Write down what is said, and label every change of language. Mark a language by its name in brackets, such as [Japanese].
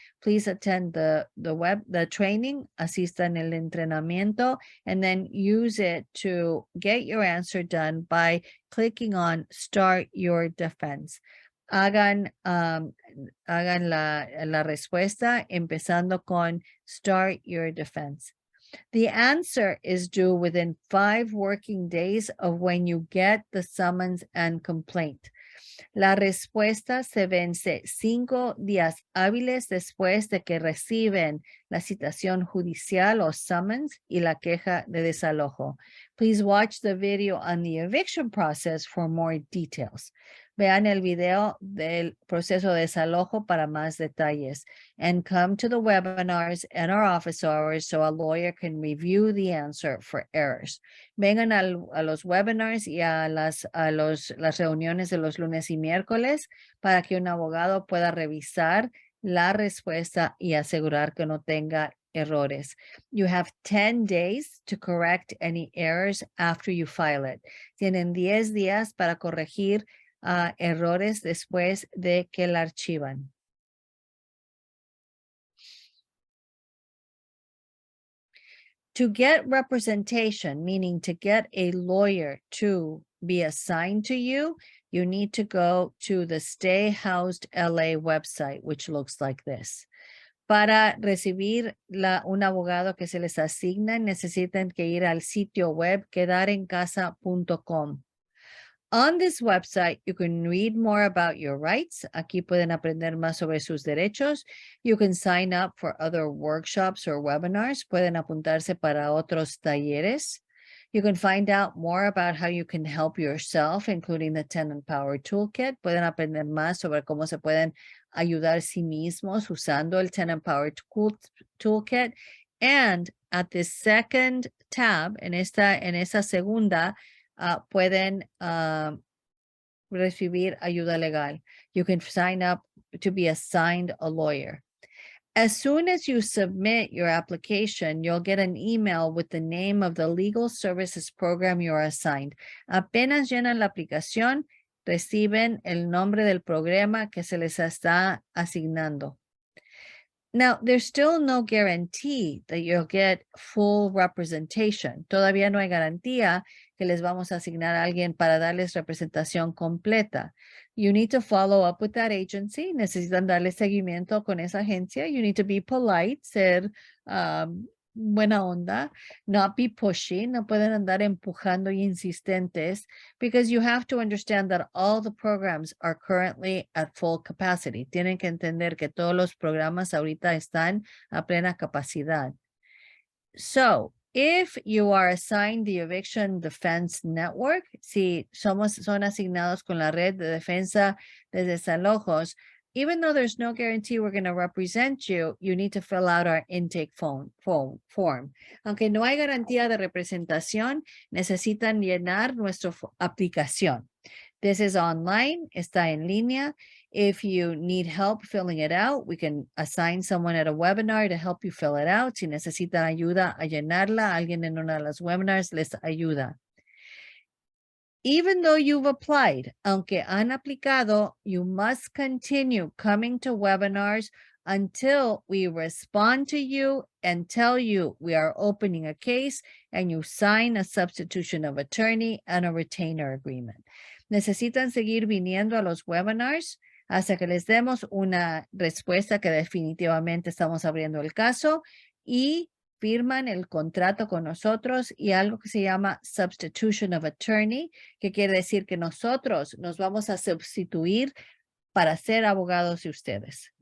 [English] Please attend the training, [Spanish] asistan el entrenamiento, [English] and then use it to get your answer done by clicking on Start Your Defense. [Spanish] Hagan la respuesta empezando con Start Your Defense. [English] The answer is due within 5 working days of when you get the summons and complaint. [Spanish] La respuesta se vence 5 días hábiles después de que reciben la citación judicial o summons y la queja de desalojo. [English] Please watch the video on the eviction process for more details. [Spanish] Vean el video del proceso de desalojo para más detalles. [English] And come to the webinars and our office hours so a lawyer can review the answer for errors. [Spanish] Vengan a los webinars y a las reuniones de los lunes y miércoles para que un abogado pueda revisar la respuesta y asegurar que no tenga errores. [English] You have 10 days to correct any errors after you file it. [Spanish] Tienen 10 días para corregir errores después de que la archivan. [English] To get representation, meaning to get a lawyer to be assigned to you, you need to go to the Stay Housed LA website, which looks like this. [Spanish] Para recibir un abogado que se les asigna, necesitan que ir al sitio web quedarencasa.com. [English] On this website, you can read more about your rights. [Spanish] Aquí pueden aprender más sobre sus derechos. [English] You can sign up for other workshops or webinars. [Spanish] Pueden apuntarse para otros talleres. [English] You can find out more about how you can help yourself, including the Tenant Power Toolkit. [Spanish] Pueden aprender más sobre cómo se pueden ayudar a sí mismos usando el Tenant Power Toolkit. [English] And at the second tab, [Spanish] en esa segunda, pueden recibir ayuda legal. [English] You can sign up to be assigned a lawyer. As soon as you submit your application, you'll get an email with the name of the legal services program you are assigned. [Spanish] Apenas llenan la aplicación, reciben el nombre del programa que se les está asignando. [English] Now, there's still no guarantee that you'll get full representation. [Spanish] Todavía no hay garantía que les vamos a asignar a alguien para darles representación completa. [English] You need to follow up with that agency. [Spanish] Necesitan darle seguimiento con esa agencia. [English] You need to be polite, [Spanish] ser buena onda, [English] not be pushy. [Spanish] No pueden andar empujando y insistentes, [English] because you have to understand that all the programs are currently at full capacity. [Spanish] Tienen que entender que todos los programas ahorita están a plena capacidad. [English] So, if you are assigned the Eviction Defense Network, [Spanish] si son asignados con la red de defensa de desalojos, [English] even though there's no guarantee we're going to represent you, you need to fill out our intake form. [Spanish] Aunque no hay garantía de representación, necesitan llenar nuestra aplicación. [English] This is online, [Spanish] está en línea. [English] If you need help filling it out, we can assign someone at a webinar to help you fill it out. [Spanish] Si necesitan ayuda a llenarla, alguien en una de las webinars les ayuda. [English] Even though you've applied, [Spanish] aunque han aplicado, [English] you must continue coming to webinars until we respond to you and tell you we are opening a case and you sign a substitution of attorney and a retainer agreement. [Spanish] Necesitan seguir viniendo a los webinars hasta que les demos una respuesta que definitivamente estamos abriendo el caso y firman el contrato con nosotros y algo que se llama substitution of attorney, que quiere decir que nosotros nos vamos a sustituir para ser abogados de ustedes.